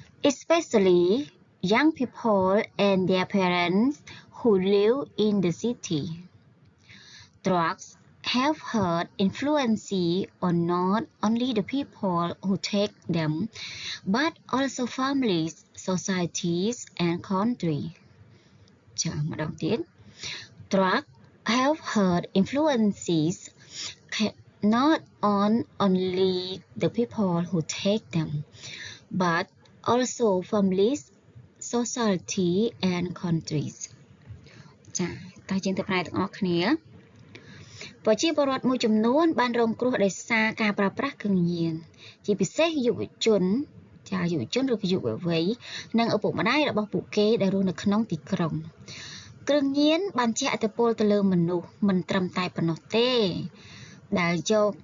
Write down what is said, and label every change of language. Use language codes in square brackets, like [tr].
[en] especially young people and their parents who live in the city drugs have had influence on not only the people who take them, but also families, societies, and country. Drugs have had influences not on only the people who take them, but also families, society, and countries. [km] ចាតើយើងទៅប្រែទាំងអស់គ្នាប្រជាពលរដ្ឋមួយចំនួនបានរងគ្រោះដោយសារការប្រើប្រាស់គ្រឿងញៀនជាពិសេសយុវជនឬក៏យុវវ័យនិងឪពុកម្ដាយរបស់ពួកគេដែលរស់នៅក្នុងទីក្រុងគ្រឿងញៀនបានជះឥទ្ធិពលទៅលើមនុស្សមិនត្រឹមតែប៉ុណ្ណោះទេដែលយ